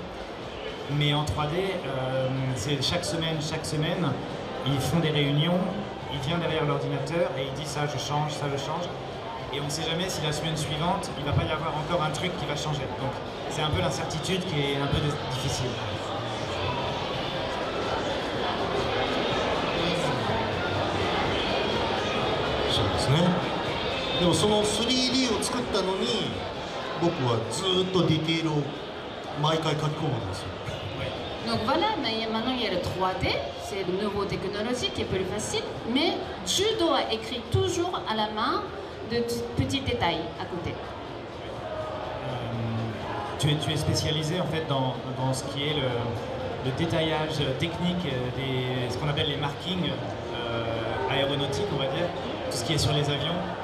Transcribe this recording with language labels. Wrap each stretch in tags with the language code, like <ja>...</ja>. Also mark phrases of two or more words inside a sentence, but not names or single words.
<fr>Mais en 3D, c'est chaque semaine, ils font des réunions, il vient derrière l'ordinateur et il dit ça je change, ça je change. Et on ne sait jamais si la semaine suivante, il ne va pas y avoir encore un truc qui va changer. Donc c'est un peu l'incertitude qui est un peu difficile.</fr> <ja>でもその 3D を作ったのに僕はずっとディティールを毎回書き込むんですよ。</ja> <fr>Donc voilà, maintenant il y a le 3D, c'est une nouvelle technologie qui est plus facile, mais je dois écrire toujours à la main de petits détails à côté. Tu es spécialisé en fait dans ce qui est le détaillage technique, ce qu'on appelle les markings aéronautiques, on va dire, tout ce qui est sur les avions.</fr>